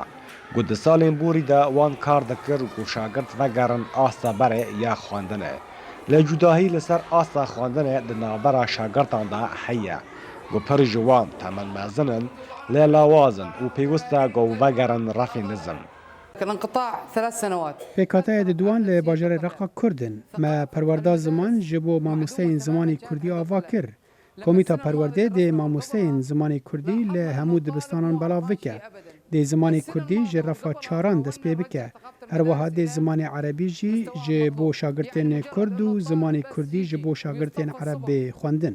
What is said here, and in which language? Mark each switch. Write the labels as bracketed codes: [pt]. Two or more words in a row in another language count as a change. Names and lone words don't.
[ku] Ku di salên borî de wan kar dikir ku şagird vegerin asta berê ya xwendinê. Lê cudahî li ser asta xwendinê di navbera şagirdan de heye. Ku pir ji wan temenmezin in, lê lawazin û pêwîst e ku vegerin refên nizin. پێکاتەیە دوان لە باژارê ڕەقە کوردن me perwerda ziman ji bo mamosteyên zimanê Kurdî ava kir. Komîta Perwerdê dê mamosteyên zimanê Kurdî li hemû dibistanan belav bike. Dê zimanê Kurdî ji refa çaran dest pê bike. Her wiha dê zimanê Erebî jî ji bo şagirtên Kurd û zimanê Kurdî ji bo şagirtên Erebê xwendin.